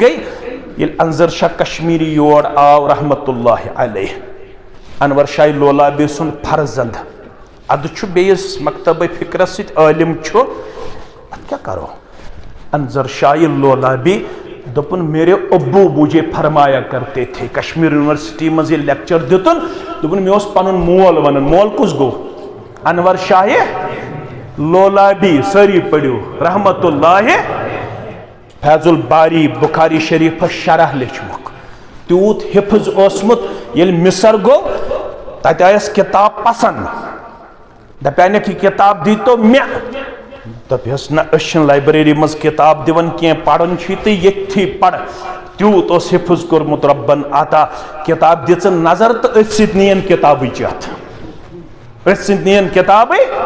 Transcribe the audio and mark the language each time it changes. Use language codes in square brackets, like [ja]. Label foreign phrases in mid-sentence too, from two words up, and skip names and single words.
[ks] گٔے ییٚلہِ انظر شاہ کشمیری یور آو [ar] رحمتہ اللہ علیہ [ks] انور شاہ لولابی سُنٛد فرزند ادٕ چھُ بیٚیِس مکتبہ فکرس سۭتۍ عٲلم چھُ اتھ کیٛاہ کرو انظر شاہ لولابی دوٚپُن [ur] میرے ابو مجھے فرمایا کرتے تھے [ks] کشمیر یونیورسٹی منٛز ییٚلہِ لیکچر دِتُن دوٚپُن مےٚ اوس پنُن مول ونان مول کُس گوٚو انور شاہ لولابی سٲری پٔرِو [ar] رحمتہ اللہ [ks] فیض الباری بخاری شریفس شرح لیچھمُک تیوٗت حفظ اوسمُت ییٚلہِ مصر گوٚو تتہِ آیس کِتاب پسنٛد دپیٛانکھ یہِ کِتاب دیٖتو مےٚ دپیس نہ أسۍ چھِنہٕ لایبریری منٛز کِتاب دِوان کینٛہہ پران چھُے تہٕ ییٚتھی پر تیوٗت اوس حفظ کوٚرمُت رۄبن عطا کِتاب دِژٕن نظر تہٕ أتھۍ سۭتۍ نِیَن کِتابٕے چتھ أتھۍ سۭتۍ نِیَن کِتابٕے